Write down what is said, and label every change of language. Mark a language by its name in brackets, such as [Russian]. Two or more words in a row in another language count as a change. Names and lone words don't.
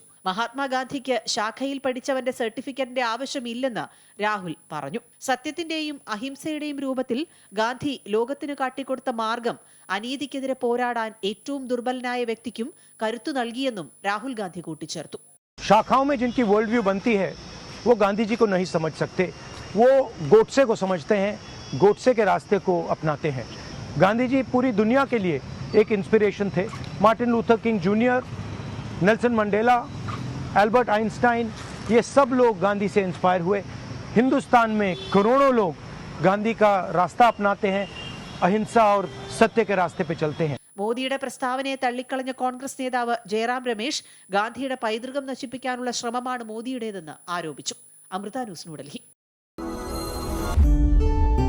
[Malayalam] മഹാത്മാഗാന്ധിക്ക് ശാഖയിൽ പഠിച്ചവന്റെ സർട്ടിഫിക്കറ്റിന്റെ ആവശ്യമില്ലെന്ന് രാഹുൽ പറഞ്ഞു. സത്യത്തിന്റെയും അഹിംസയുടെയും രൂപത്തിൽ ഗാന്ധി ലോകത്തിന് കാട്ടിക്കൊടുത്ത മാർഗം അനീതിക്കെതിരെ പോരാടാൻ ഏറ്റവും ദുർബലനായ വ്യക്തിക്കും കരുത്തു നൽകിയെന്നും രാഹുൽ ഗാന്ധി കൂട്ടിച്ചേർത്തു. [Hindi] शाखाओं में जिनकी [English] world view [Hindi] बनती है वो गांधी जी को नहीं समझ सकते, वो गोडसे को समझते हैं, गोडसे के रास्ते को अपनाते हैं. गांधी जी पूरी दुनिया के लिए एक इंस्पिरेशन थे. मार्टिन लूथर किंग जूनियर, नेल्सन मंडेला, एल्बर्ट आइंस्टाइन, ये सब लोग गांधी से इंस्पायर हुए. हिंदुस्तान में करोड़ों लोग गांधी का रास्ता अपनाते हैं, अहिंसा और सत्य के रास्ते पे चलते हैं. [Malayalam] മോദിയുടെ പ്രസ്താവനയെ തള്ളിക്കളഞ്ഞ കോൺഗ്രസ് നേതാവ് ജയറാം രമേശ് ഗാന്ധിയുടെ പൈതൃകം നശിപ്പിക്കാനുള്ള ശ്രമമാണ് മോദിയുടേതെന്ന് ആരോപിച്ചു. അമൃത ന്യൂസ്, ന്യൂഡൽഹി.